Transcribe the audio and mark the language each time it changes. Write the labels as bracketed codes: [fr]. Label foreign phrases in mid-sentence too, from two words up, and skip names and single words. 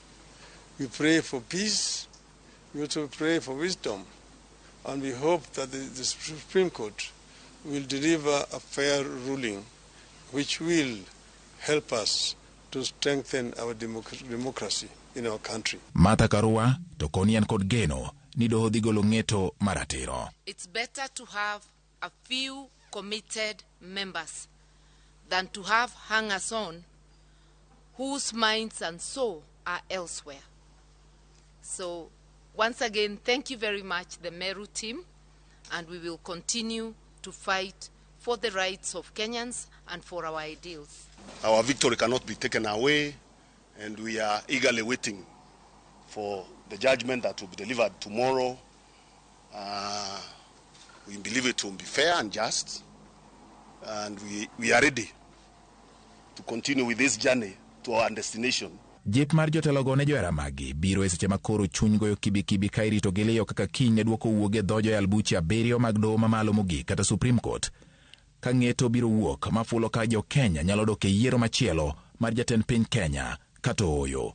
[en] We pray for peace. We also pray for wisdom. And we hope that the Supreme Court will deliver a fair ruling which will help us to strengthen our democracy in our country. [luo] Martha Karua to konian kod geno ni doho dhi golo ng'eto maratiro. [en] It's better to have a few committed members than to have hangers-on whose minds and soul are elsewhere. So once again, thank you very much, the Meru team, and we will continue to fight for the rights of Kenyans and for our ideals. Our victory cannot be taken away, and we are eagerly waiting for the judgment that will be delivered tomorrow. We believe it will be fair and just, and we are ready to continue with this journey to our destination. [luo] Jip mar jotelo go ne joera magi biro e seche makoro chuny goyo kibi ka irito gi liyo kaka kiny ne duoko wuoge dhojo e albuchi abiriyo mag doho mamalo mogik kata Supreme Court. Ka ng'eto biro wuok mafulo ka jo Kenya nyalo dok e yiero machielo mar jatend piny Kenya kata oyo.